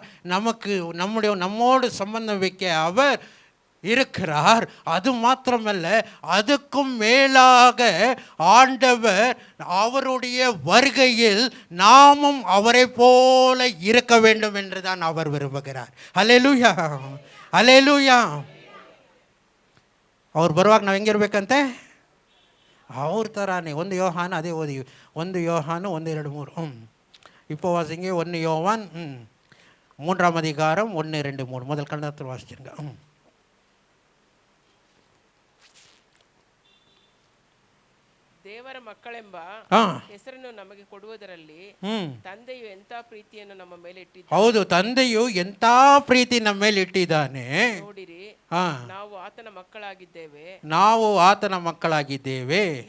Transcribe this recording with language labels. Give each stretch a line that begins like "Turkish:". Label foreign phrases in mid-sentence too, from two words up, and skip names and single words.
Tamil: நம்மோடு சம்பந்தம் வைக்க அவர் இருக்கிறார். அது மாத்திரமல்ல, அதுக்கும் மேலாக ஆண்டவர் அவருடைய வருகையில் நாமும் அவரை போல இருக்க வேண்டும் என்றுதான் அவர் விரும்புகிறார். அல்லேலூயா, அல்லேலூயா.
Kannada: ಅವ್ರು ಬರುವಾಗ ನಾವು ಹೆಂಗಿರ್ಬೇಕಂತೆ? ಅವ್ರ ಥರಾನೇ. 1 ಯೋಹಾನ ಅದೇ ಓದಿ. 1 ಯೋಹಾನ 1-2-3.
Tamil: இப்போ வாசிங்க. 1 யோவான் 3ஆம் அதிகாரம் 1-2-3 முதல் கண்டத்தில் வாசிச்சிருங்க.
Kannada: ದೇವರ ಮಕ್ಕಳೆಂಬ ಹಾ ಹೆಸರನ್ನು ನಮಗೆ ಕೊಡುವುದರಲ್ಲಿ ಹ್ಮ್ ತಂದೆಯು ಎಂತ ಪ್ರೀತಿಯನ್ನು ನಮ್ಮ ಮೇಲೆ ಇಟ್ಟಿದ್ದ ಹೌದು, ತಂದೆಯು ಎಂಥ ಪ್ರೀತಿ ನಮ್ಮ ಮೇಲೆ ಇಟ್ಟಿದ್ದಾನೆ ನೋಡಿರಿ. ಹಾ, ನಾವು ಆತನ ಮಕ್ಕಳಾಗಿದ್ದೇವೆ. ನಾವು ಆತನ ಮಕ್ಕಳಾಗಿದ್ದೇವೆ.